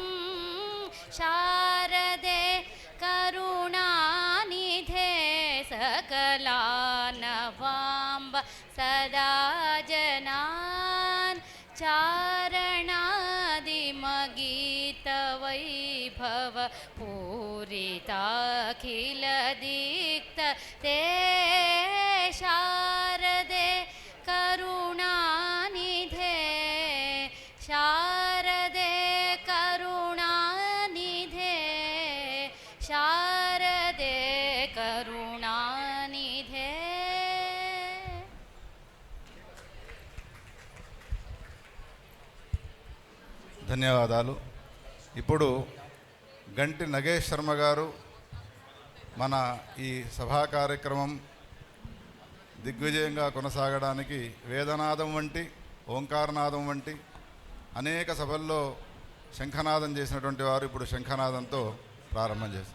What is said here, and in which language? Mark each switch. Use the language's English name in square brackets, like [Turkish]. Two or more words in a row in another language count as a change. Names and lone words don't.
[Sanskrit] शारदे करुणानिधे सकलानवाम्ब सदा जनान् चारणादिमगीतवैभव पूरिताखिलदिक्तते शारदे करुणानिधे शारदे करुणानिधे शारदे करुणानिधे [Telugu] ధన్యవాదాలు. ఇప్పుడు గంటి నగేష్ శర్మ గారు మన ఈ సభా కార్యక్రమం దిగ్విజయంగా కొనసాగడానికి వేదనాదం వంటి ఓంకారనాదం వంటి అనేక సభల్లో శంఖనాదం చేసినటువంటి వారు ఇప్పుడు శంఖనాదంతో ప్రారంభం చేశారు.